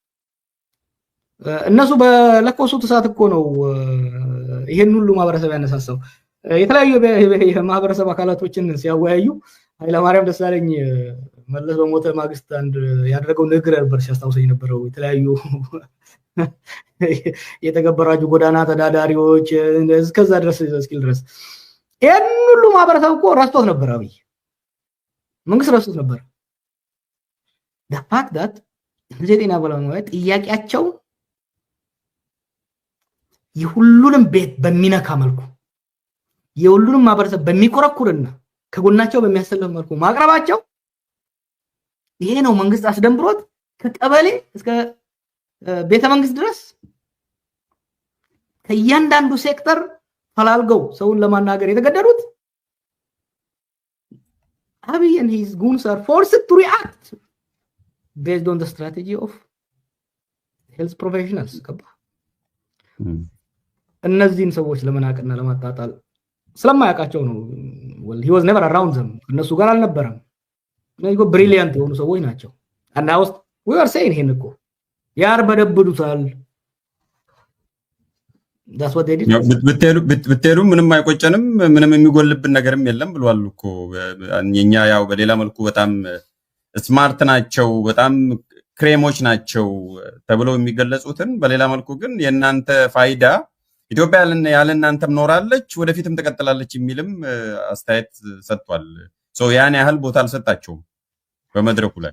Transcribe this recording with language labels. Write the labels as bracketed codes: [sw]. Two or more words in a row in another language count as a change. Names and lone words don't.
[am] እነሱ በለኮሱት እሳት እኮ ነው ይሄን ሁሉ ማህበረሰብ ያነሳሳው። የተለያዩ የማህበረሰብ አካላቶችን ሲያወያዩ ኃይለማርያም ደሳለኝ መለስ በሞተ ማግስት አንድ ያደረገው ንግግር ነበር ሲያስታውሰኝ ነበረው። የተለያዩ የተገበራጁ ጎዳና ተዳዳሪዎች እስከዛ ድረስ እስኪል ድረስ ይሄን ሁሉ ማህበረሰብ እኮ ረስቶት ነበር። አብይ መንግስት ረስቶት ነበር። [en] the fact that [am] የጤና ባለሙያዎች ጥያቄያቸው የሁሉንም ቤት በሚነካ መልኩ የሁሉንም ማህበረሰብ በሚቆረቁርና ከጎናቸው በሚያሰልፍ መልኩ ማቅረባቸው ይሄ ነው መንግስት አስደንብሮት ከቀበሌ እስከ ቤተ መንግስት ድረስ ከእያንዳንዱ ሴክተር ፈላልገው ሰውን ለማናገር የተገደዱት። [en] አብይ and his goons are forced to react based on the strategy of health professionals። [am] እነዚህን ሰዎች ለመናቅና ለማጣጣል ስለማያውቃቸው ነው። [en] he was never around them። [am] እነሱ ጋር አልነበረም። እነዚህ ብሪሊያንት የሆኑ ሰዎች ናቸው። እና ውስጥ [en] we are saying [am] ይሄን እኮ ያርበደብዱታል። [en] that's what they did [am] ብትሄዱ ምንም አይቆጨንም ምንም የሚጎልብን ነገርም የለም ብሏል እኮ እኛ ያው በሌላ መልኩ በጣም ስማርት ናቸው በጣም ክሬሞች ናቸው ተብለው የሚገለጹትን በሌላ መልኩ ግን የናንተ ፋይዳ ኢትዮጵያ ያለ እናንተም ኖራለች ወደፊትም ተቀጥላለች የሚልም አስተያየት ሰጥቷል ያን ያህል ቦታ አልሰጣቸውም በመድረኩ ላይ